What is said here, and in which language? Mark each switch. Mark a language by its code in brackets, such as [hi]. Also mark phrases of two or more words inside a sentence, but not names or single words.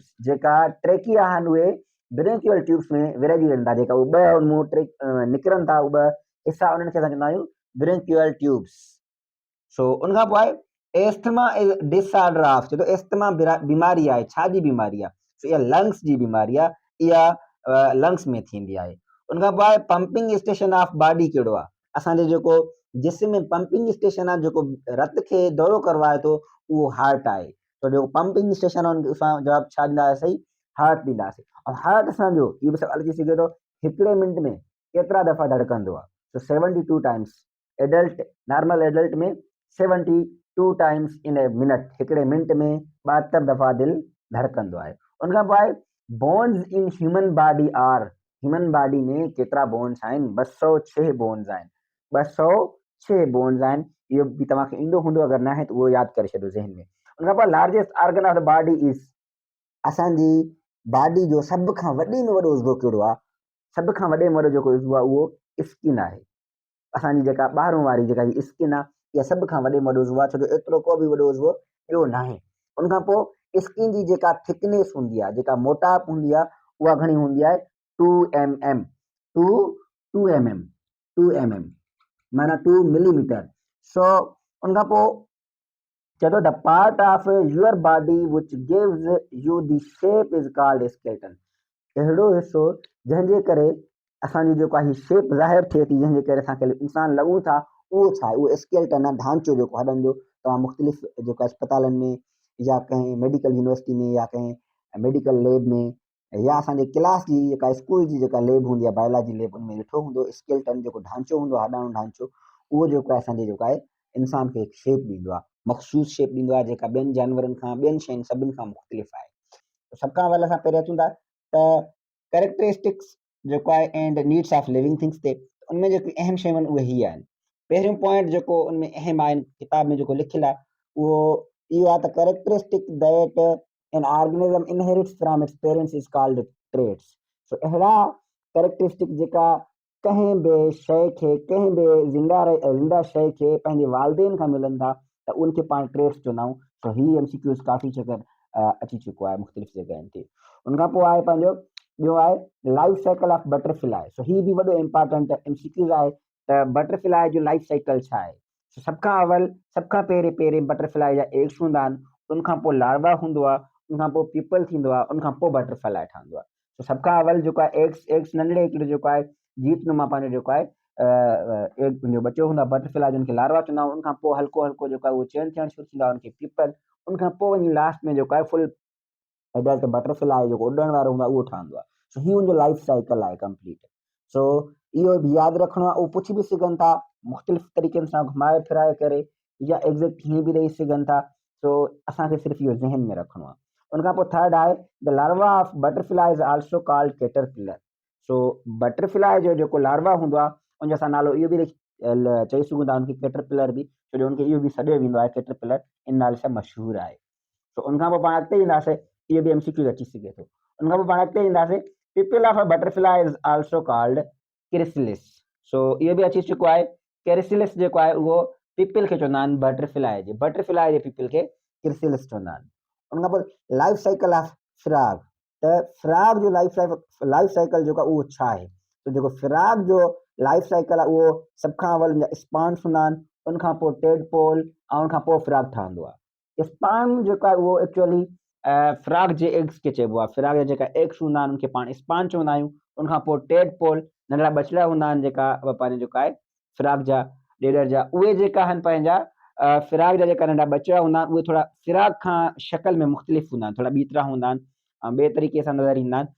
[sd] जेका ट्रेकिया आहिनि उहे [en] bronchial tubes [sd] में विरहाइजी वञनि था, जेका उहे ॿ उनमां निकिरनि था, उहे ॿ हिसा, उन्हनि खे असां चवंदा आहियूं [en] bronchial tubes. [sd] सो उनखां पोइ आहे [en] asthma is disorder of, [sd] चए थो एस्थमा बीमारी आहे, छाजी बीमारी आहे? सो इहा लंग्स जी बीमारी आहे, इहा लंग्स में थींदी आहे। उनखां पोइ आहे [en] pumping station of body [sd] कहिड़ो आहे? असांजो जेको जिस्म में [en] pumping station [sd] आहे, जेको रत खे दौरो करवाए थो, उहो हार्ट आहे। तो जेको [en] pumping station [sd] आहे उनखे असां जवाबु छा ॾींदासीं? सही हार्ट ॾींदासीं। ऐं हार्ट असांजो इहो बि सवाल अची सघे थो, हिकिड़े मिंट में केतिरा दफ़ा धड़कंदो आहे? [en] So 72 times. Adult, normal adult में 72 times in a minute, [sd] हिकिड़े मिंट में 72 दफ़ा दिलि धड़कंदो आहे। उनखां पोइ आहे [en] bones in human body are, human body [sd] में केतिरा बोन्स आहिनि? 206 बोन्स आहिनि, 206 बोन्स आहिनि। इहो बि तव्हांखे ईंदो हूंदो, अगरि न आहे त उहो यादि करे छॾियो ज़हन में। उनखां पोइ [en] largest organ of the body is, [sd] असांजी बॉडी जो सभ खां वॾे में वॾो उज़वो कहिड़ो आहे? सभ खां वॾे में वॾो जेको उज़वो आहे उहो स्किन आहे। असांजी जेका ॿाहिरों वारी जेका ही स्किन आहे, इहा सभ खां वॾे में वॾो उज़वो आहे, छो जो एतिरो को बि वॾो उज़वो ॿियो न आहे। उनखां पोइ स्किन जी जेका थिकनेस हूंदी आहे, जेका मोटाप हूंदी आहे, उहा घणी हूंदी आहे? 2 mm, 2 mm, 2 mm माना 2 मिलीमीटर। सो उनखां पोइ चए थो [en] the part of your body which gives you the shape is called skeleton. [sd] अहिड़ो हिसो जंहिंजे करे असांजी जेको आहे शेप ज़ाहिर थिए थी, जंहिंजे करे असांखे इंसान लॻूं था, उहो छा आहे? उहो स्केलेटन आहे, ढांचो जेको हॾनि जो। तव्हां मुख़्तलिफ़ जेको अस्पतालनि में या कंहिं [en] medical university [sd] में या कंहिं [en] medical lab [sd] में या असांजे क्लास जी जेका स्कूल जी जेका लैब हूंदी आहे, [en] biology lab, [sd] उनमें ॾिठो हूंदो स्केलेटन जेको ढांचो हूंदो आहे, हॾाणो ढांचो, उहो जेको आहे असांजे जेको आहे इंसान खे हिकु शेप ॾींदो आहे, मख़सूस शेप ॾींदो आहे, जेका ॿियनि जानवरनि खां, ॿियनि शयुनि सभिनि खां मुख़्तलिफ़ आहे। सभ खां पहिरियों असां पहिरियों अचूं था त कैरेक्टरिस्टिक्स जेको आहे [en] and needs of living things [sd] ते, उनमें जेकी अहम शयूं आहिनि उहे ही आहिनि। पहिरियों पॉइंट जेको उनमें अहम आहे किताब में जेको लिखियलु आहे उहो इहो आहे त [en] characteristic that an organism inherits from its parents is called traits. [sd] सो अहिड़ा कैरेक्टरिस्टिक जेका कंहिं बि शइ खे, कंहिं बि ज़िंदा शइ खे पंहिंजे वालदेन खां मिलनि था त उनखे पाण ट्रेट्स चवंदा आहियूं। सो ही एमसीक्यूज़ काफ़ी जगह अची चुको आहे मुख़्तलिफ़ जॻहियुनि ते। उनखां पोइ आहे पंहिंजो ॿियो आहे [en] life cycle of butterfly. [sd] सो ही बि वॾो [en] important MCQs [sd] आहे त बटरफ्लाई जो [en] life cycle [sd] छा आहे। सो सभ खां अवल सभ खां पहिरें बटरफ्लाई जा एग्स हूंदा आहिनि, उनखां पोइ लार्वा हूंदो आहे, उनखां पोइ पीपल थींदो आहे, उनखां पोइ बटरफ्लाई ठहंदो आहे। सो सभ खां अवल जेको आहे एग्स नंढड़े हिकिड़े जेको आहे जीतनुमा पंहिंजो जेको आहे एग जो बच्चो हूंदो आहे बटरफ्लाई जो, उनखे लार्वा चवंदा आहियूं। उनखां पोइ हल्को हल्को जेको आहे उहो चेंज थियणु शुरू थींदो आहे, उनखे पीपल, उनखां पोइ वञी लास्ट में जेको आहे [en] full adult butterfly [sd] जेको उॾण वारो हूंदो आहे उहो ठहंदो आहे। सो ही उनजो [en] life cycle [sd] आहे कंप्लीट। सो इहो बि यादि रखिणो आहे। उहो पुछी बि सघनि था मुख़्तलिफ़ तरीक़नि सां घुमाए फिराए करे, या एग्ज़ैक्ट हीअं बि ॾेई सघनि था। सो असांखे सिर्फ़ु इहो ज़हन में रखिणो आहे। उनखां पोइ थर्ड आहे [en] the larva of butterfly is also called caterpillar. [sd] सो बटरफ्लाई जो जेको लार्वा हूंदो आहे उनजो असां नालो इहो बि चई सघूं था उनखे कैटरपिलर बि, छो जो उनखे इहो बि सॾियो वेंदो आहे कैटरपिलर, इन नाले सां मशहूरु आहे। सो उनखां पोइ पाण अॻिते ईंदासीं, इहो बि MCQ अची सघे थो। उनखां पोइ पाण अॻिते ईंदासीं, [en] Pupa of a butterfly is also called chrysalis. [sd] सो इहो बि अची चुको आहे। क्रिसलिस जेको आहे उहो पीपल खे चवंदा आहिनि बटरफ्लाई जे पीपल खे क्रिसलिस चवंदा आहिनि। उनखां पोइ [en] life cycle of frog, [sd] त फ्रॉग जो [en] life cycle [sd] जेको आहे उहो छा आहे। त जेको फ्रॉग जो [en] life cycle [sd] आहे उहो सभ खां अवल स्पॉन्ज हूंदा आहिनि, उनखां पोइ टेडपोल ऐं उनखां पोइ फ्रॉग ठहंदो आहे। स्पॉन्ज जेको आहे उहो एक्चुअली फ्रॉग जे एग्स खे चइबो आहे। फ्रॉग जा जेका एग्स हूंदा आहिनि उनखे पाण स्पॉन्ज चवंदा आहियूं। उनखां पोइ टेडपोल नंढड़ा बछड़ा हूंदा आहिनि जेका पंहिंजो जेका आहे फ्रॉग जा ॾेॾर जा, उहे जेका आहिनि पंहिंजा फ्रॉग जा जेका नंढा बच्चा हूंदा आहिनि उहे थोरा फ्रॉग खां शक्ल में मुख़्तलिफ़ हूंदा आहिनि, थोरा ॿीतरा हूंदा आहिनि ऐं ॿिए तरीक़े सां नज़र ईंदा आहिनि।